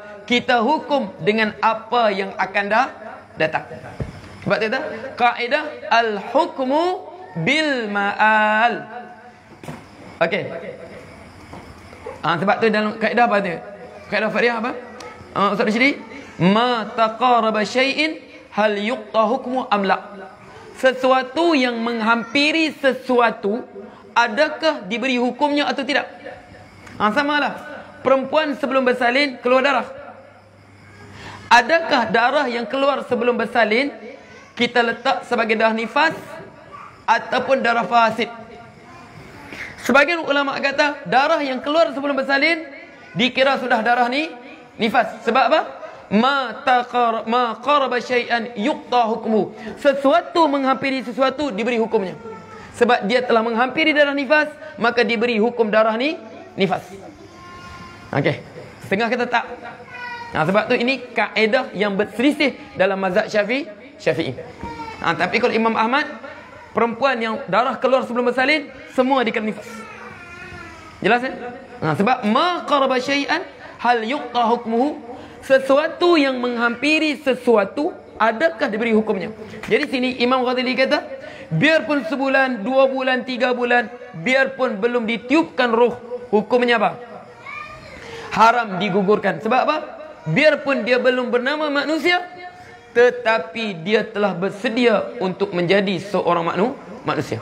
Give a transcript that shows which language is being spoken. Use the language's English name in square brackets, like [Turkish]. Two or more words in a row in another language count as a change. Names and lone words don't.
[Malay] Kita hukum dengan apa yang akan datang. Sebab dia kata kaedah [Arabic] al-hukmu bil ma'al. [Malay] Okey. Sebab tu dalam kaedah apa dia? Kaedah fikih apa? Ustaz Rashidi, [Arabic] ma taqaraba syai'in hal yuqta hukmu am la. [Malay] Sesuatu yang menghampiri sesuatu, adakah diberi hukumnya atau tidak? Samalah. Perempuan sebelum bersalin keluar darah. Adakah darah yang keluar sebelum bersalin kita letak sebagai darah nifas ataupun darah fasid? Sebagian ulama kata darah yang keluar sebelum bersalin dikira sudah darah nifas. Sebab apa? [Arabic] Ma qaraba syai'an yuqta hukmuhu. [Malay] Sesuatu menghampiri sesuatu diberi hukumnya. Sebab dia telah menghampiri darah nifas, maka diberi hukum darah nifas. Okey. Setengah kata tak. Sebab tu ini kaedah yang berselisih dalam mazhab Syafi'i. Tapi kalau Imam Ahmad, perempuan yang darah keluar sebelum bersalin semua dikira nifas. Jelas kan? [Arabic] Sebab ma qaraba syai'an hal yuqta hukmuhu. [Malay] Sesuatu yang menghampiri sesuatu, adakah diberi hukumnya? Jadi sini Imam Ghazali kata, biarpun sebulan, 2 bulan, 3 bulan, biarpun belum ditiupkan ruh, hukumnya apa? Haram digugurkan. Sebab apa? Biarpun dia belum bernama manusia, tetapi dia telah bersedia untuk menjadi seorang manusia.